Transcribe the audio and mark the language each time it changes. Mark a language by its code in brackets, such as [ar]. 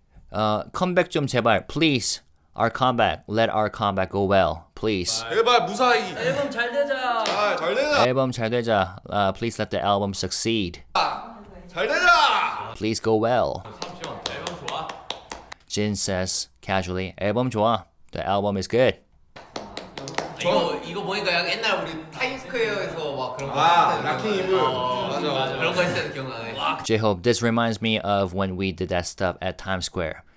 [en] Comeback [ko] 좀 제발, [en] please. Our comeback, let our comeback go well, please. [ko] 제발 무사히. 앨범 잘 되자. 잘 되자. 앨범 잘 되자. [en] Please let the album succeed. [ko] 잘 되자. [en] Please go well. [ko] 앨범 좋아. [en] Jin says casually, [ko] 앨범 좋아. [en] The album is good. [ko] 이거 보니까 약간 옛날 우리 타임스퀘어에서 막 그런 거 락킹 이브. 맞아. 그런 거 했을 때 기억나네. [en] JHope, this reminds me of when we did that stuff at Times Square.